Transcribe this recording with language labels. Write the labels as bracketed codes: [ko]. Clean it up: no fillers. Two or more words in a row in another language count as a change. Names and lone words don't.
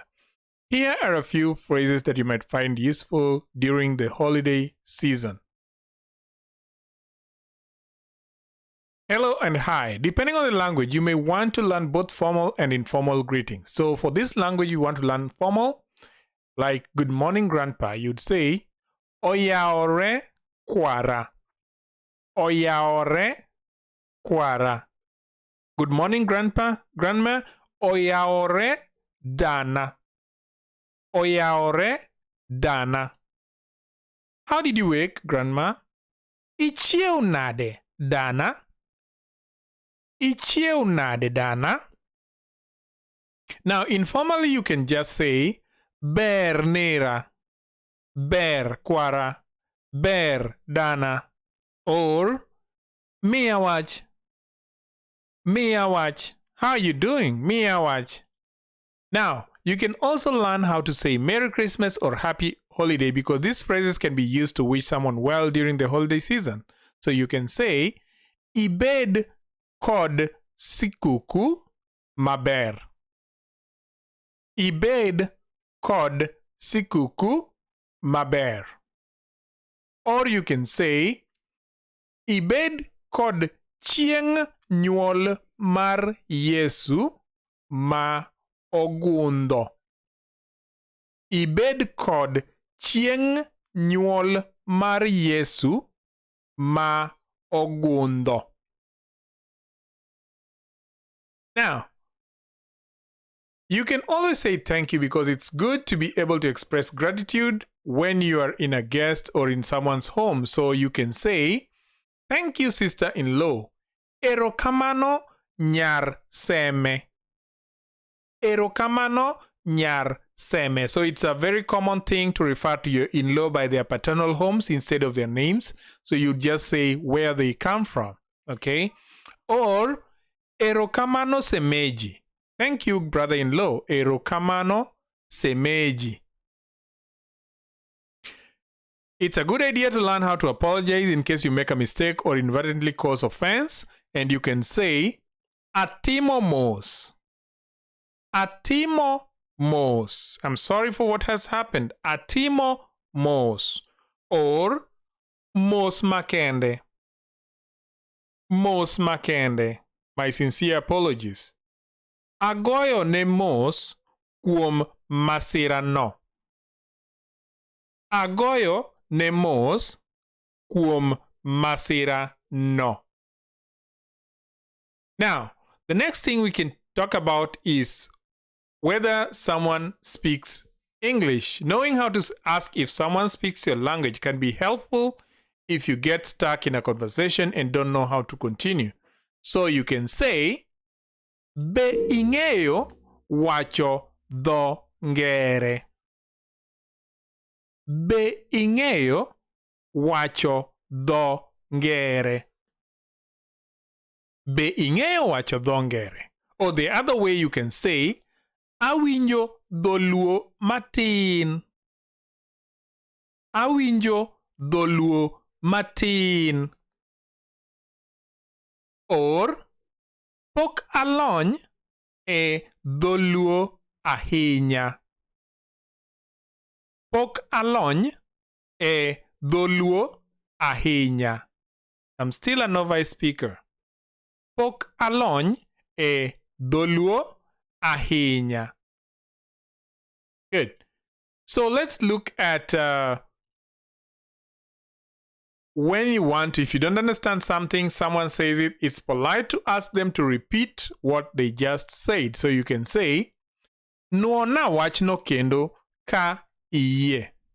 [en] Here are a few phrases that you might find useful during the holiday season. Hello and hi. Depending on the language, you may want to learn both formal and informal greetings. So for this language, you want to learn formal, like good morning, grandpa. You'd say, [luo] Oyaore kwara. Oyaore kwara. [en] Good morning, grandpa, grandma. [luo] Oyaore dana. Oyaore dana. [en] How did you wake, grandma? [luo] Ichiew nade, dana. Ichiew nade, dana. [en] Now, informally, you can just say, [luo] ber nera, ber kwara, ber dana, or miawach. [en] Miawach. How are you doing? Miawach. Now, you can also learn how to say Merry Christmas or Happy Holiday because these phrases can be used to wish someone well during the holiday season. So you can say, [luo] Ibed kod sikuku maber. Ibed kod sikuku maber. [en] Or you can say, [luo] Ibed kod chieng nyuol mar Yesu ma ogundo. Ibed kod chieng nyuol mar Yesu ma ogundo. [en] Now, you can always say thank you because it's good to be able to express gratitude when you are in a guest or in someone's home. So you can say, thank you, sister-in-law. [luo] Erokamano nyar seme. Erokamano nyar seme. [en] So it's a very common thing to refer to your in-law by their paternal homes instead of their names. So you just say where they come from. Okay? Or [luo] erokamano semeji. [en] Thank you, brother-in-law. [luo] Erokamano semeji. [en] It's a good idea to learn how to apologize in case you make a mistake or inadvertently cause offense. And you can say, [luo] Atimo mos. Atimo mos. [en] I'm sorry for what has happened. [luo] Atimo mos. Or mos makende. Mos makende. [en] My sincere apologies. [luo] Agoyo ne mos kuom masira no. Agoyo ne mos kuom masira no. [en] Now, the next thing we can talk about is whether someone speaks English. Knowing how to ask if someone speaks your language can be helpful if you get stuck in a conversation and don't know how to continue. So you can say, [luo] Be ing'eyo wacho dho ngere. Be ing'eyo wacho dho ngere. Be ing'eyo wacho dho ngere. [en] Or the other way you can say, [luo] Awinjo dholuo matin. Awinjo dholuo matin. Or, pok alony e dholuo ahinya. Pok alony e dholuo ahinya. [en] I'm still a novice speaker. [luo] Pok alony e dholuo ahinya. [en] Good. So let's look at when you want to, if you don't understand something, someone says it, it's polite to ask them to repeat what they just said. So you can say, [luo] Nuona wachno kendo ka iye.